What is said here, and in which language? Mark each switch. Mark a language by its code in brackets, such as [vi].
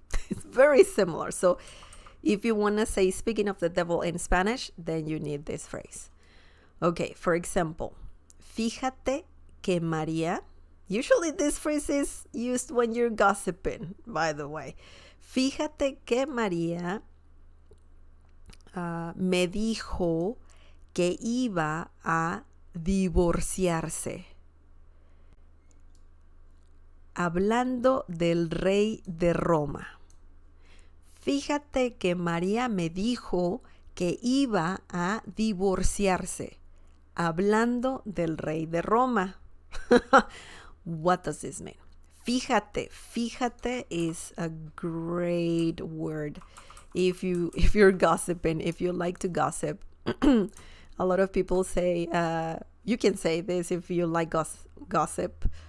[en] It's very similar. So, if you want to say speaking of the devil in Spanish, then you need this phrase. Okay, for example, [es] fíjate que María. [en] Usually this phrase is used when you're gossiping, by the way. [es] Fíjate que María me dijo que iba a divorciarse. Hablando del rey de Roma. Fíjate que María me dijo que iba a divorciarse. Hablando del rey de Roma. [en] What does this mean? Fíjate. Fíjate is a great word. If you're gossiping, if you like to gossip, A lot of people say, you can say this if you like gossip.